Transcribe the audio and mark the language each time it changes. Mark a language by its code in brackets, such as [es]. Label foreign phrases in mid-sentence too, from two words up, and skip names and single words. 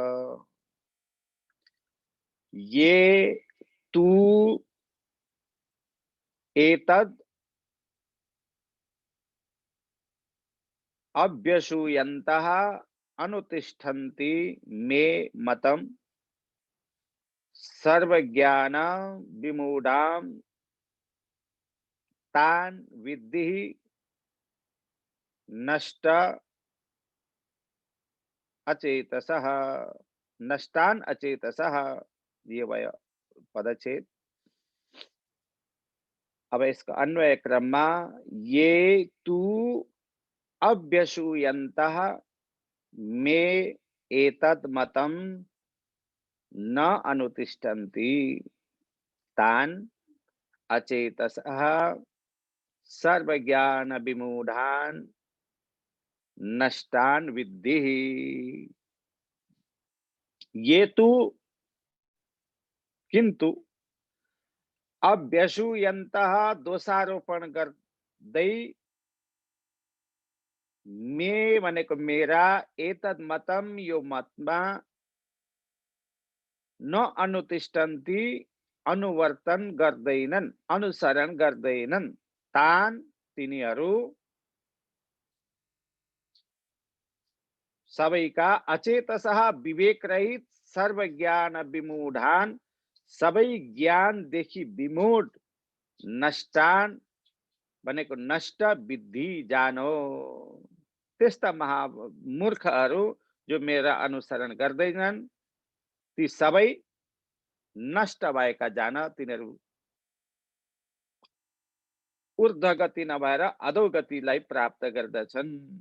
[sa] ये तु एतद् अभ्यसूयन्तः अनुतिष्ठन्ति मे मतम् सर्वज्ञान विमूढां तान् विद्धि नष्ट अचेतसः। नष्टान अचेतसः, [hi] ये वह पदच्छेद। अब इसका [ne] अन्वय क्रममा [sa] ये तु अभ्यसूयन्तः मे एतद् मतम् न अनुतिष्ठन्ति तान् अचेतसः सर्वज्ञान विमूढान् नष्टान् विद्धि। ये तु [ne] किन्तु अभ्यसूयन्तः दोषारोपण गर्दै मे भनेको मेरा [sa] एतद् मतम [ne] यो मतमा [sa] न अनुतिष्ठन्ति [ne] अनुवर्तन गर्दैनन् अनुसरण गर्दैनन् तान् तिनीहरू सबैका अचेतसः विवेक रहित [sa] सर्वज्ञान विमूढान् [ne] सबै ज्ञानदेखि विमूढ नष्टान भनेको नष्ट विद्धि जानो त्यस्ता महामूर्खहरू जो मेरा अनुसरण गर्दैनन् ती सबै नष्ट भएका जान तिनीहरू ऊर्ध्वगति नभएर अधोगतिलाई प्राप्त गर्दछन्।